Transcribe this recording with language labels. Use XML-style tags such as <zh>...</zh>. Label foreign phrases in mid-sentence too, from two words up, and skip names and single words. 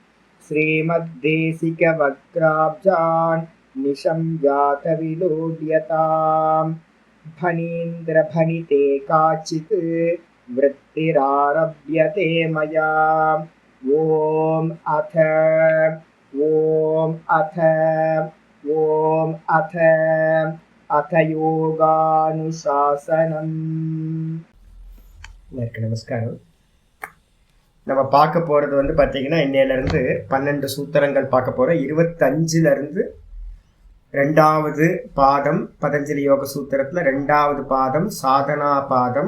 <sa>श्रीमद्देशिकवक्त्राब्जान् निशम्यातविलोड्यताम् फणीन्द्रफणिते काचित् वृत्तिरारभ्यते मया। ॐ अथ योगानुशासनम्।</sa> <ta>நமஸ்காரம். நம்ம பார்க்க போகிறது வந்து பார்த்திங்கன்னா இன்னையிலேருந்து 12 சூத்திரங்கள் பார்க்க போகிறோம். 25லேருந்து 2வது பாதம் பதஞ்சலி யோக சூத்திரத்தில் 2வது பாதம் சாதனா பாதம்.</ta>